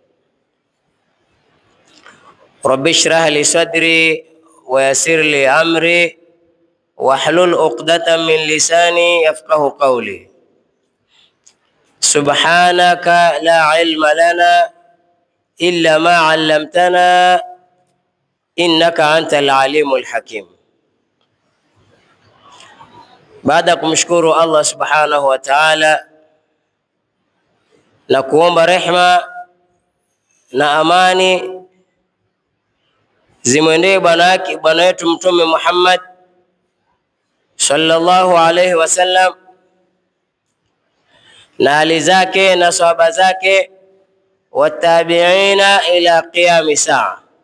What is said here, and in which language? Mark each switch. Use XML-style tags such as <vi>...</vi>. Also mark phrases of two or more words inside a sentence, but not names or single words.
<ar>رب اشرح لي صدري ويسر لي أمري واحلل عقدة من لساني يفقه قولي. سبحانك لا علم لنا إلا ما علمتنا إنك أنت العليم الحكيم.</ar> <sw>Baada kumshukuru Allah</sw> <ar>سبحانه وتعالى</ar> <sw>na kuomba rehma na amani zimwendee bwana wetu Mtume Muhammad</sw> <ar>صلى الله عليه وسلم</ar> <sw>na ali zake na sahaba zake</sw> <ar>والتابعين إلى قيام الساعة.</ar>